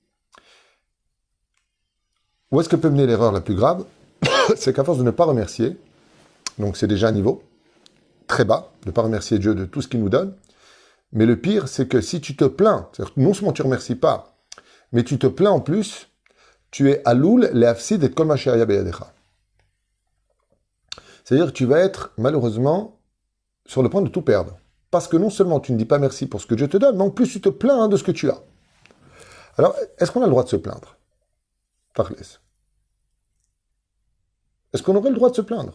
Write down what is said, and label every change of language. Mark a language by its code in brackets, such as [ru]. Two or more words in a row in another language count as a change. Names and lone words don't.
[fr] Où est-ce que peut mener l'erreur la plus grave? C'est qu'à force de ne pas remercier, donc c'est déjà un niveau très bas, de ne pas remercier Dieu de tout ce qu'il nous donne, mais le pire, c'est que si tu te plains, c'est-à-dire que non seulement tu ne remercies pas, mais tu te plains en plus, tu es [he] עלול להפסיד את כל מה שהיה בידך. [fr] C'est-à-dire que tu vas être, malheureusement, sur le point de tout perdre. Parce que non seulement tu ne dis pas merci pour ce que Dieu te donne, mais en plus tu te plains de ce que tu as. Alors, est-ce qu'on a le droit de se plaindre? Parlez. Est-ce qu'on aurait le droit de se plaindre?